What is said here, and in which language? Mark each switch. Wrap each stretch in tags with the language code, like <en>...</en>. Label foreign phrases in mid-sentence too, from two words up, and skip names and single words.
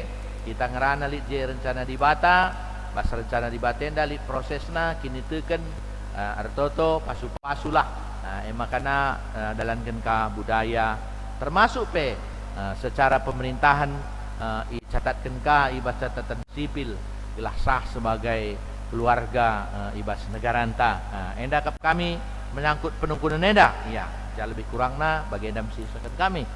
<btx>kita ngerana lid je rencana di bata bas rencana di batenda lid prosesna kini teken artoto pasu-pasulah makana dalankan ka budaya termasuk pe</btx> <id>secara pemerintahan</id> <btx>catatkan ka ibas catatan sipil ilah sah</btx> <id>sebagai keluarga</id> <btx>ibas negara enta enda kap kami menyangkut penungkunan enda ya lebih kurangna bagi endam sisakan kami</btx>